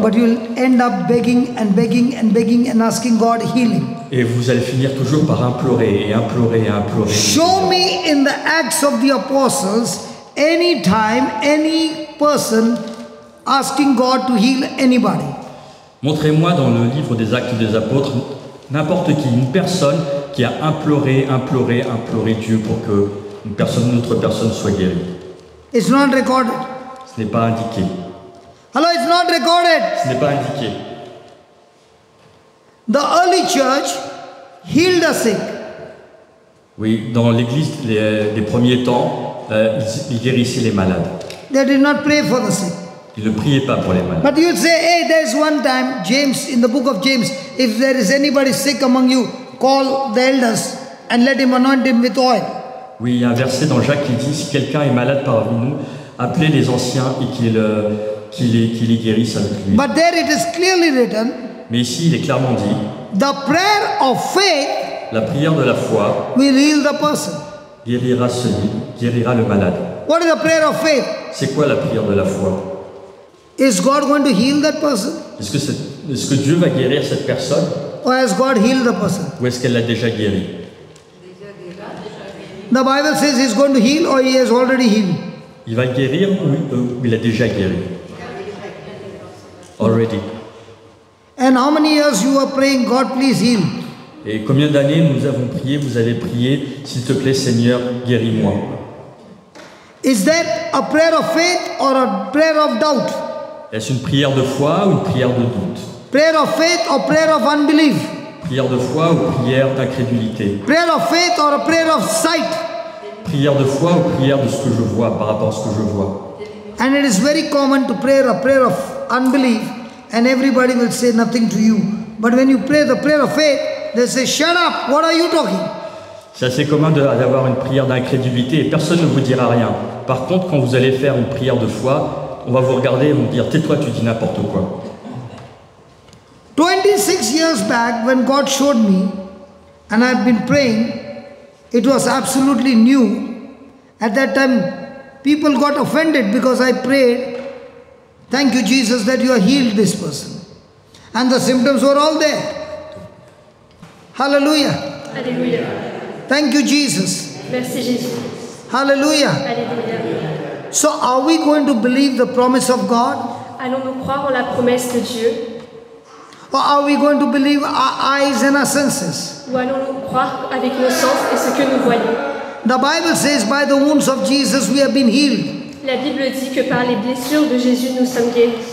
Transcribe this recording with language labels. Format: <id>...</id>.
<en>but you will end up begging and begging and begging and asking God healing.</en> <fr>et vous allez finir toujours par implorer et implorer et implorer.</fr> <en>Show me in the Acts of the Apostles any time, any person asking God to heal anybody.</en> <fr>Montrez-moi dans le livre des Actes des Apôtres n'importe qui, une personne qui a imploré Dieu pour que une autre personne soit guérie.</fr> <en>It's not recorded.</en> <fr>Ce n'est pas indiqué.</fr> <en>Hello, it's not recorded.</en> <fr>Ce n'est pas indiqué.</fr> <en>The early church healed the sick.</en> <fr>Oui, dans l'Église des premiers temps, ils guérissaient les malades.</fr> <en>They did not pray for the sick.</en> <fr>Ils ne priaient pas pour les malades.</fr> <en>But you'd say, hey, there's one time, James, in the book of James, if there is anybody sick among you, call the elders and let him anoint him with oil.</en> <fr>Oui, il y a un verset dans Jacques qui dit, si quelqu'un est malade parmi nous, appelez les anciens et qu'ils les guérissent avec lui.</fr> <en>But there it is clearly written,</en> <fr>Mais ici, il est clairement dit,</fr> <en>the prayer of faith</en> <fr>la prière de la foi</fr> <en>will heal the person.</en> <fr>guérira le malade.</fr> <en>What is the prayer of faith?</en> <fr>C'est quoi la prière de la foi?</fr> <en>Is God going to heal that person?</en> <fr>Est-ce que Dieu va guérir cette personne</fr> <en>Or has God healed the person?</en> <fr>ou est-ce qu'elle l'a déjà guéri?</fr> <en>The Bible says he's going to heal or he has already healed.</en> <fr>Il va le guérir ou il a déjà guéri?</fr> <en>Already. And how many years you are praying, God please heal?</en> <fr>Et combien d'années nous avons prié, vous avez prié, s'il te plaît Seigneur, guéris-moi?</fr> <en>Is that a prayer of faith or a prayer of doubt?</en> <fr>Est-ce une prière de foi ou une prière de doute?</fr> <en>Prayer of faith or prayer of unbelief?</en> <fr>Prière de foi ou prière d'incrédulité?</fr> <en>Prayer of faith or a prayer of sight?</en> <fr>Prière de foi ou prière de ce que je vois par rapport à ce que je vois?</fr> <en>And it is very common to pray a prayer of unbelief and everybody will say nothing to you. But when you pray the prayer of faith, they say, shut up, what are you talking?</en> <fr>C'est assez commun d'avoir une prière d'incrédulité et personne ne vous dira rien. Par contre, quand vous allez faire une prière de foi, on va vous regarder et vous dire, tais-toi, tu dis n'importe quoi.</fr> <en>26 years back, when God showed me, and I've been praying, it was absolutely new. At that time, people got offended because I prayed, thank you, Jesus, that you have healed this person. And the symptoms were all there. Hallelujah.</en> <fr>Alléluia.</fr> <en>Thank you, Jesus.</en> <fr>Merci Jésus.</fr> <en>Hallelujah.</en> <fr>Alléluia.</fr> <en>So, are we going to believe the promise of God?</en> <fr>Allons-nous croire en la promesse de Dieu</fr> <en>Or are we going to believe our eyes and our senses?</en> <fr>ou allons-nous croire avec nos sens et ce que nous voyons?</fr> <en>The Bible says, by the wounds of Jesus we have been healed.</en> <fr>La Bible dit que par les blessures de Jésus nous sommes guéris.</fr>